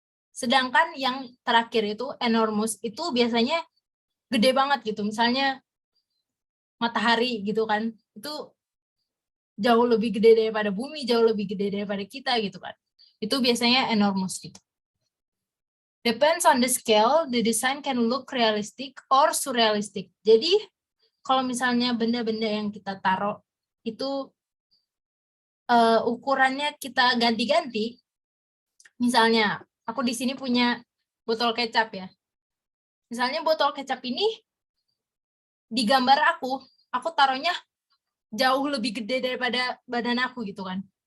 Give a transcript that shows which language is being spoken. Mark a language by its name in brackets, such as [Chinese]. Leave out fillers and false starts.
[Indonesian] Sedangkan yang terakhir itu enormous itu biasanya gede banget gitu. Misalnya matahari gitu kan. Itu jauh lebih gede daripada bumi, jauh lebih gede daripada kita gitu kan. Itu biasanya enormous gitu. [English] Depends on the scale, the design can look realistic or surrealistic. [Indonesian] Jadi kalau misalnya benda-benda yang kita taruh itu ukurannya kita ganti-ganti, misalnya aku di sini punya botol kecap ya. Misalnya botol kecap ini di gambar aku taruhnya jauh lebih gede daripada badan aku gitu kan.